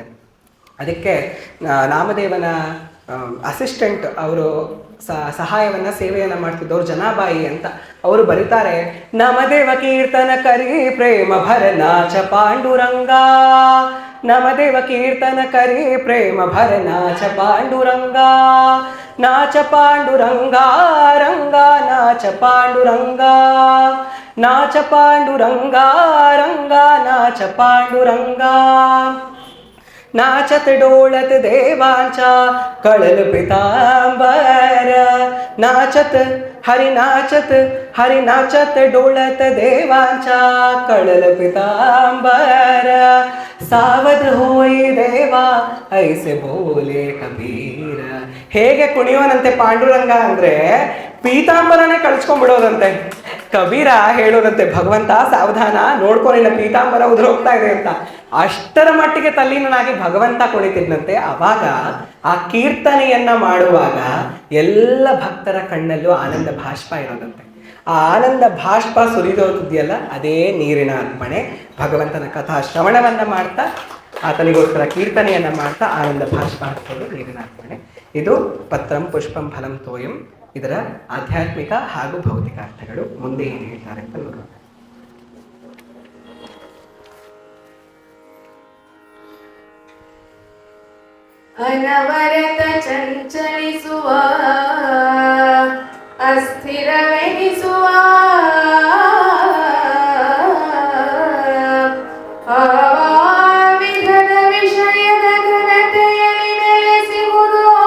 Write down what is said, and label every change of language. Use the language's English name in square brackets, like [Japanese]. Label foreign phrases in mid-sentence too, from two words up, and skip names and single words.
[Kannada] ಅದಕ್ಕೆ ನಾಮದೇವನ ಅಸಿಸ್ಟೆಂಟ್ ಅವರು ಸಹಾಯವನ್ನು, ಸೇವೆಯನ್ನು ಮಾಡ್ತಿದ್ದವ್ರು ಜನಾಬಾಯಿ ಅಂತ ಅವರು ಬರೀತಾರೆ, [Marathi] नामदेव कीर्तन करी प्रेम भरें नाचे पांडुरंग, नामदेव कीर्तन करी प्रेम भरें नाचे पांडुरंग, नाचे पांडुरंग रंग नाचे पांडुरंग, नाचे पांडुरंग रंग नाचे पांडुरंग, नाचत डोलत देवांचा कळल पितांबर, नाचत हरि नाचत डोलत देवांचा कळल पितांबर, सावध होई देवा ऐसे बोले कबीर. [Kannada] ಹೇಗೆ ಕುಣಿಯೋನಂತೆ ಪಾಂಡುರಂಗ ಅಂದ್ರೆ ಪೀತಾಂಬರನೇ ಕಳಿಸ್ಕೊಂಡ್ಬಿಡೋದಂತೆ. ಕಬೀರ ಹೇಳೋದಂತೆ, ಭಗವಂತ ಸಾವಧಾನ ನೋಡ್ಕೊ, ನಿನ್ನ ಪೀತಾಂಬರ ಉದುರೋಗ್ತಾ ಇದೆ ಅಂತ. ಅಷ್ಟರ ಮಟ್ಟಿಗೆ ತಲ್ಲೀನನಾಗಿ ಭಗವಂತ ಕುಣಿತಿದ್ದಂತೆ. ಆವಾಗ ಆ ಕೀರ್ತನೆಯನ್ನ ಮಾಡುವಾಗ ಎಲ್ಲ ಭಕ್ತರ ಕಣ್ಣಲ್ಲೂ ಆನಂದ ಭಾಷ್ಪ ಇರೋದಂತೆ. ಆ ಆನಂದ ಭಾಷ್ಪ ಸುರಿದೋದಿದೆಯಲ್ಲ, ಅದೇ ನೀರಿನ ಅರ್ಪಣೆ. ಭಗವಂತನ ಕಥಾ ಶ್ರವಣವನ್ನ ಮಾಡ್ತಾ, ಆತನಿಗೋಸ್ಕರ ಕೀರ್ತನೆಯನ್ನ ಮಾಡ್ತಾ ಆನಂದ ಭಾಷ್ಪ ಹಾಕೋದು ನೀರಿನ ಅರ್ಪಣೆ. ಇದು [Sanskrit] पत्रं पुष्पं फलं तोयं. [Kannada] ಇದರ ಆಧ್ಯಾತ್ಮಿಕ ಹಾಗೂ ಭೌತಿಕ ಅರ್ಥಗಳು. ಮುಂದೆ ಏನು ಹೇಳ್ತಾರೆ ಅಂತ ನೋಡೋಣ. ಅನವರತ ಚಂಚಲಿಸುವ ಅಸ್ಥಿರವೆನಿಸುವ ವಿಧದ ವಿಷಯದ ಘನತೆಯಲ್ಲಿ ನೆಲೆಸುವುದು,